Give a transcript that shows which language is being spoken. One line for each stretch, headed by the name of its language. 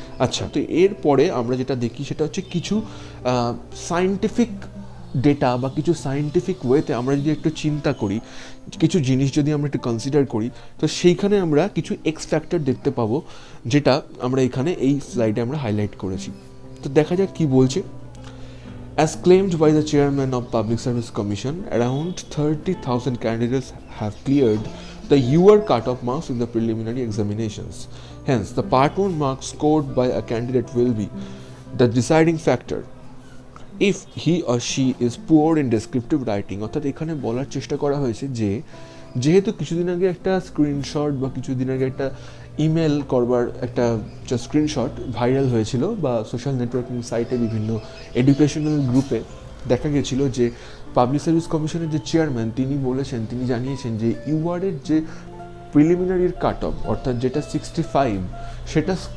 Bangla: আচ্ছা, তো এরপরে আমরা যেটা দেখি সেটা হচ্ছে কিছু সায়েন্টিফিক ডেটা বা কিছু সায়েন্টিফিক ওয়েতে আমরা যদি একটু চিন্তা করি, কিছু জিনিস যদি আমরা একটু কনসিডার করি, তো সেইখানে আমরা কিছু এক্স ফ্যাক্টর দেখতে পাবো, যেটা আমরা এখানে এই স্লাইডে আমরা হাইলাইট করেছি। তো দেখা যাক কি বলছে।
English: As claimed by the chairman of Public Service Commission, around 30,000 candidates have cleared the UR cutoff marks in the preliminary examinations. Hence, the Part 1 marks scored by a candidate will be the deciding factor if he or she is poor in descriptive writing.
Bangla: অর্থাৎ এখানে বলার চেষ্টা করা হয়েছে যে যেহেতু কিছুদিন আগে একটা স্ক্রিনশট বা কিছুদিন আগে একটা ইমেল করবার একটা স্ক্রিনশট ভাইরাল হয়েছিল বা সোশ্যাল নেটওয়ার্কিং সাইটে বিভিন্ন এডুকেশনাল গ্রুপে দেখা গেছিলো যে পাবলিক সার্ভিস কমিশনের যে চেয়ারম্যান তিনি জানিয়েছেন যে ইউআরের যে প্রিলিমিনারির কাট অফ অর্থাৎ যেটা 65, সেটা